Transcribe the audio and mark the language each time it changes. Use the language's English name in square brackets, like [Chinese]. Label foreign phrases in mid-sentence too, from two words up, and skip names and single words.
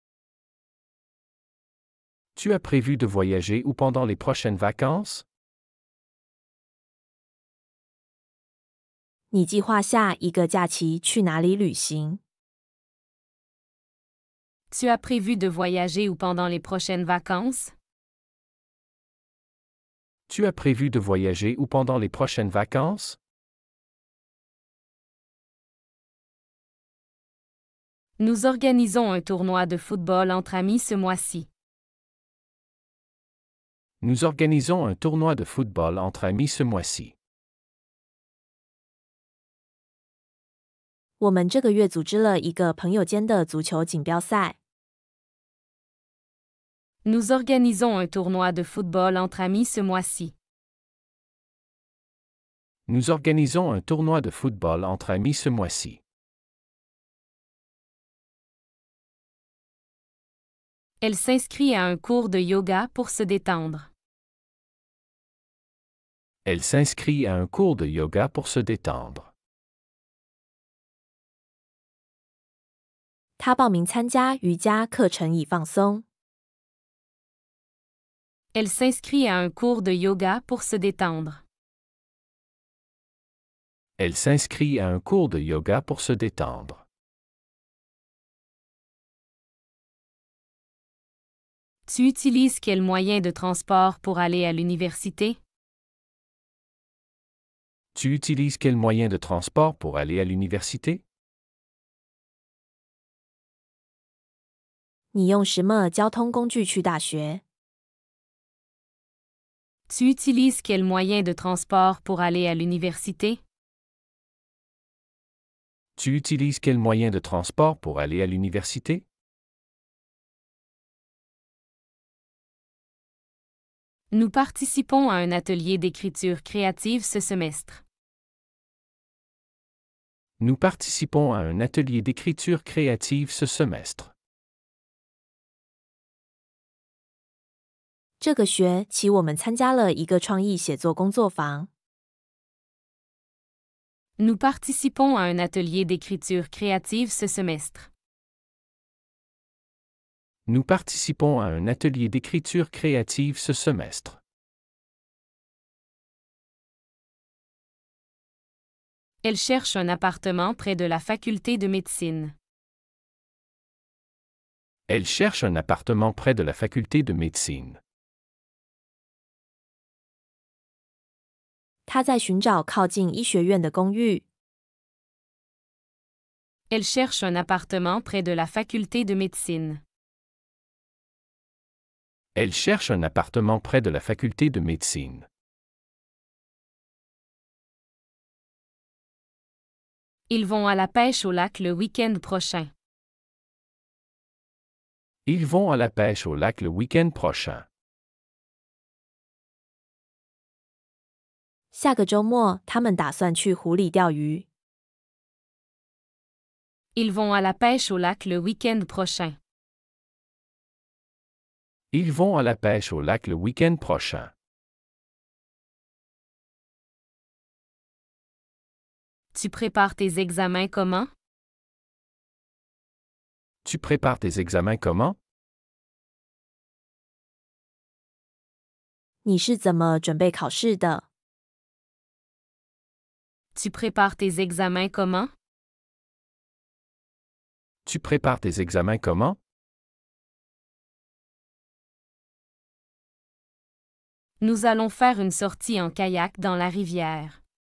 [French] Tu as prévu de voyager où pendant les prochaines vacances? [Chinese] 你计划下一个假期去哪里旅行？ [French] Tu as prévu de voyager où pendant les prochaines vacances? Tu as prévu de voyager où pendant les prochaines vacances? Nous organisons un tournoi de football entre amis ce mois-ci. Nous organisons un tournoi de football entre amis ce mois-ci. [Chinese] 我们这个月组织了一个朋友间的足球锦标赛。 [French] Nous organisons un tournoi de football entre amis ce mois-ci. Nous organisons un tournoi de football entre amis ce mois-ci. Elle s'inscrit à un cours de yoga pour se détendre. Elle s'inscrit à un cours de yoga pour se détendre. [Chinese] 他报名参加瑜伽课程以放松。 [French] Elle s'inscrit à un cours de yoga pour se détendre. Elle s'inscrit à un cours de yoga pour se détendre. Tu utilises quel moyen de transport pour aller à l'université? Tu utilises quel moyen de transport pour aller à l'université? [Chinese] 你用什么交通工具去大学？ [French] Tu utilises quel moyen de transport pour aller à l'université? Tu utilises quel moyen de transport pour aller à l'université? Nous participons à un atelier d'écriture créative ce semestre. Nous participons à un atelier d'écriture créative ce semestre. [Chinese] 这个学期我们参加了一个创意写作工作坊。 [French] Nous participons à un atelier d'écriture créative ce semestre. Nous participons à un atelier d'écriture créative ce semestre. Elle cherche un appartement près de la faculté de médecine. Elle cherche un appartement près de la faculté de médecine. [Chinese] 他在寻找靠近医学院的公寓。 [French] Elle cherche un appartement près de la faculté de médecine. Elle cherche un appartement près de la faculté de médecine. Ils vont à la pêche au lac le week-end prochain. Ils vont à la pêche au lac le week-end prochain. [Chinese] 下个周末，他们打算去湖里钓鱼。 [French] Ils vont à la pêche au lac le week-end prochain. Ils vont à la pêche au lac le week-end prochain. Tu prépares tes examens comment? Tu prépares tes examens comment? [Chinese] 你是怎么准备考试的？ [French] Tu prépares tes examens comment? Tu prépares tes examens comment? Nous allons faire une sortie en kayak dans la rivière.